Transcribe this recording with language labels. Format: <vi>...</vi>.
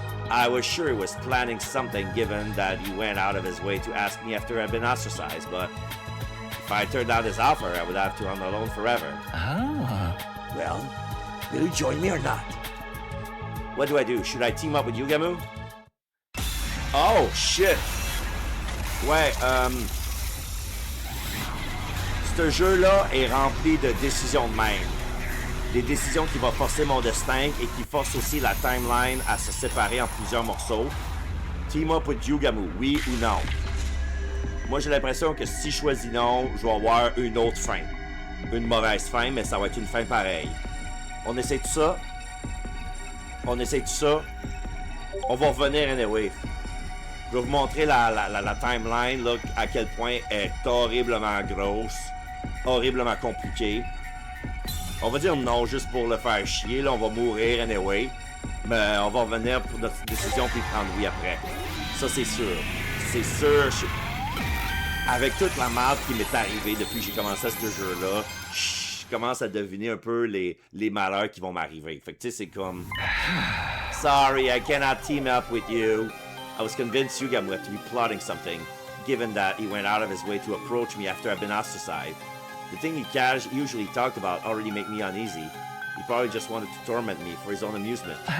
<en>I was sure he was planning something given that he went out of his way to ask me after I'd been ostracized, but if I turned down his offer, I would have to run alone forever. Well, will you join me or not? What do? Should I team up with Yugamu? Oh, shit!</en> <fr>Ouais, ce jeu-là est rempli de décisions de même. Des décisions qui vont forcer mon destin et qui forcent aussi la timeline à se séparer en plusieurs morceaux.</fr> <en>Team up with Yugamu,</en> <fr>oui ou non? Moi, j'ai l'impression que si je choisis non, je vais avoir une autre fin. Une mauvaise fin, mais ça va être une fin pareille. On essaie tout ça? On essaie tout ça? On va revenir anyway. Je vais vous montrer la timeline, là, à quel point elle est horriblement grosse, horriblement compliquée. On va dire non juste pour le faire chier, là, on va mourir anyway. Mais on va revenir pour notre décision puis prendre oui après. Ça, c'est sûr. C'est sûr. Avec toute la merde qui m'est arrivée depuis que j'ai commencé ce jeu-là, je commence à deviner un peu les malheurs qui vont m'arriver. Fait que tu sais, c'est comme...</fr> <en>Sorry, I cannot team up with you. I was convinced Yugamu had to be plotting something, given that he went out of his way to approach me after I've been ostracized. The thing he usually talked about already made me uneasy. He probably just wanted to torment me for his own amusement.</en>